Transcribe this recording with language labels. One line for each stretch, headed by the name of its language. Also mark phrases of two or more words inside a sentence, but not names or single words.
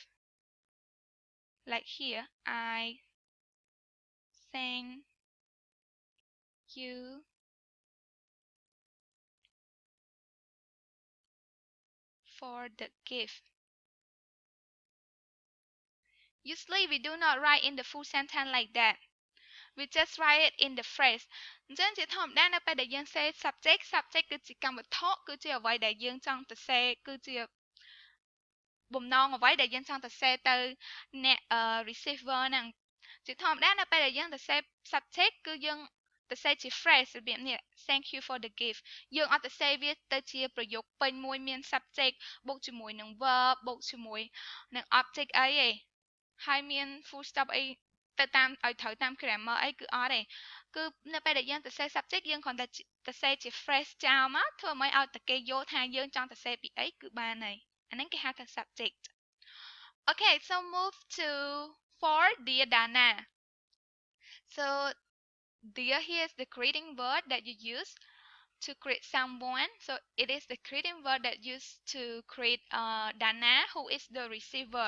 English: Like here, I thank you for the gift. Usually we do not write in the full sentence like that. We just write it in the phrase.
Khmer: អញ្ចឹងជាធម្មតានៅពេលដែលយើង
English: say subject
Khmer: គឺជាកម្មវត្ថុគឺជាអ្វីដែលយើងចង់ទៅ say គឺជាបំណងអ្វីដែលយើងចង់ទៅ say ទៅអ្នក receiver ហ្នឹងជាធម្មតានៅពេលដែលយើងទៅ
English: say subject
Khmer: គឺយើងទៅ say ជា phrase របៀបនេះ
English: thank you for the gift
Khmer: យើងអត់ទៅ say វាទៅជាប្រយោគពេញមួយមាន subject បូកជាមួយនឹង verb បូកជាមួយនឹង object អីទេហើយមាន
English: full stop
Khmer: អីទៅតាមឲ្យត្រូវតាម grammar អីគឺអត់ទេគឺនៅពេលដែលយើងទៅ
English: say subject
Khmer: យើងគ្រាន់តែទៅ say ជា phrase ចោលមកធ្វើឲ្យតែគេយល់ថាយើងចង់ទៅ say ពីអីគឺបានហើយអាហ្នឹងគេហៅថា subject.
English: Okay, so move to 4, dear Dana. So dear here is the greeting word that you use to greet someone. So it is the greeting word that used to greet Dana, who is the receiver.